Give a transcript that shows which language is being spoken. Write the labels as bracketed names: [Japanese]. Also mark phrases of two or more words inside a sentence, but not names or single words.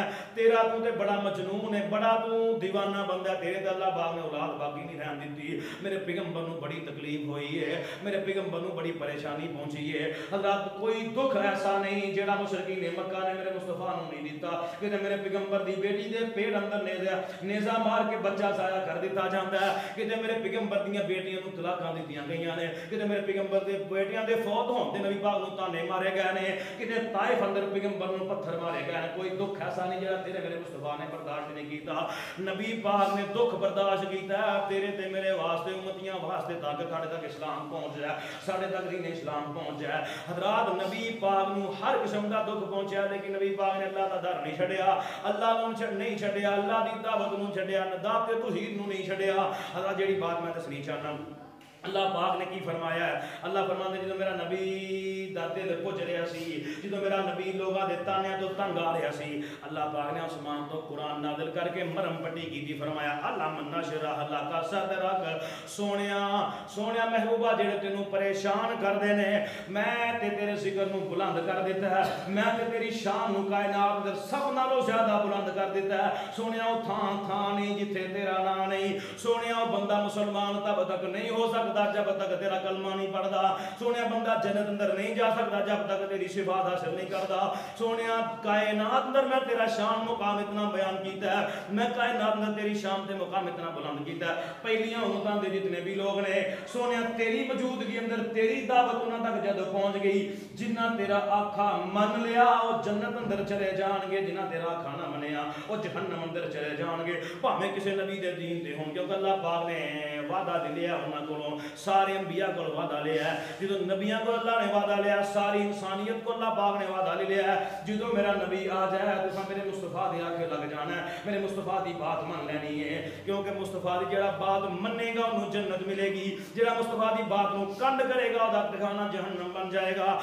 [Punjabi] تیرا تو تے بڑا مجنون ہے بڑا تو دیوانہ بندہ تیرے تے اللہ پاک نے اولاد باقی نہیں رہن دیتی میرے پیغمبر نوں بڑی تکلیف ہوئی ہے میرے پیغمبر نوں بڑی پریشانی پہنچی ہے حضرات کوئی دکھ ایسا نہیں جیڑا مشرکین مکہ نے میرے مصطفیٰ نوں نہیں دیتا کہ میرے پیغمبر دی بیٹی دے پیٹ اندر نیزہ مار کے بچہ ضائع کر دیتا جاندا ہے کہ میرے پیغمبر دیاں بیٹیاں نوں طلاقاں دتیاں گئیاں نے کہ میرے پیغمبر دے بیٹیاں دے فوت ہون تے نبی پاک نوں تانے مارے گئے نے کہ طائف اندر پیغمبر نوں پتھر مارے گئے نے کوئی دکھ ایسا نہیں جیڑا تیرے میرے مصطفیٰ نے برداشت نہیں کیتا نبی پاک نے دکھ برداشت کیتا ہے تیرے تے میرے واسطے امتیاں واسطے تاکہ ساڈے تک اسلام پہنچ جائے ساڈے تک دین اسلام پہنچ جائے حضرات نبی پاک نو ہر قسم دا دکھ پہنچیا لیکن نبی پاک نے اللہ دا در نہیں چھڈیا، اللہ نو نہیں چھڈیا، اللہ دی دعوت نو چھڈیا، دعوت توحید نو نہیں چھڈیا۔ حضرات جیڑی بات میں دسنی چاہنا، اللہ پاک نے کی فرمایا ہے؟ اللہ فرماتا ہے جدو میرا نبی دادے دے پہنچ رہا سی، جدو میرا نبی لوگاں دے تانے تو تنگ آ رہا سی، اللہ پاک نے آسمان تو قرآن نازل کر کے مرم پٹی کی تھی، فرمایا [Arabic] علم نشرح لک صدرک، [Punjabi] سونیا محبوبہ جڑے تینوں پریشان کر دینے میں تے تیرے ذکر نو بلند کر دیتا ہے، میں تے تیری شان نو کائنات دے سب نالوں زیادہ بلند کر دیتا ہے۔ سونیا او تھان نہیں جتھے تیرا نام نہیں، سونیا او بندہ مسلمان تب تک نہیں ہو سکتا جب تک تیرا کلمہ نہیں پڑھدا، سونے بندہ جنت اندر نہیں جا سکتا جب تک تیری شفاعت حاصل نہیں کرتا۔ سونے کائنات اندر میں تیرا شان مقام اتنا بیان کیتا ہے، میں کائنات اندر تیری شان تے مقام اتنا بلند کیتا ہے، پہلیاں امتاں دے جتنے بھی لوگ نے سونے تیری موجودگی اندر تیری دعوت انہاں تک جد پہنچ گئی، جنہ تیرا آکھا من لیا وہ جنت اندر چلے جان گے، جنہ تیرا آکھا نہ منیا وہ جہنم اندر چلے جان گے، بھاویں کسی نبی دے دین تے ہون، کیونکہ اللہ پاک نے وعدہ دلیا انہاں کولوں، سارے انبیاء کو وعدہ لیا ہے، جدو نبیوں کو اللہ نے وعدہ لیا، ساری انسانیت کو اللہ پاک نے وعدہ لیا ہے، جدو میرا نبی آ جائے تو میرے مصطفیٰ دی آنکھیں لگ جانا ہے، میرے مصطفیٰ دی بات من لینی ہے، کیونکہ مصطفیٰ دی جڑا بات مننے گا انہوں جنت ملے گی، جڑا مصطفیٰ دی بات نو کنڈ کرے گا دا ٹھکانہ جہنم بن جائے گا۔